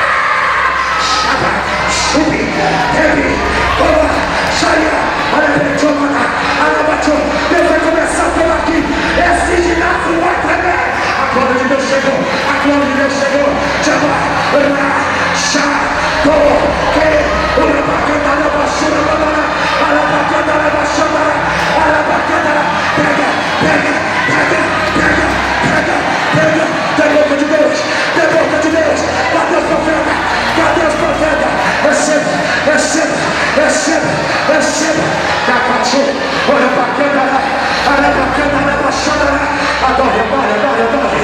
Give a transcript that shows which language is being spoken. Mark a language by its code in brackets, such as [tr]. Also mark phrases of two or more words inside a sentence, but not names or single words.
[pt] Chama, subi, teve, toma, saia, arrebentou, arabatou. Deus vai começar por aqui. Esse ginásio vai tremer. A glória de Deus chegou. A glória de Deus chegou. Chama, chama, que, arabacana, arabaxura, arabacana, arabaxura, arabacana, pega, pega, pega, pega, pega, pega. Tem boca de Deus. Tem boca de Deus. Cadê os profetas? Cadê os profetas? Receba, receba, receba, receba. Capachu, olha bacana, adore, adore, adore, adore.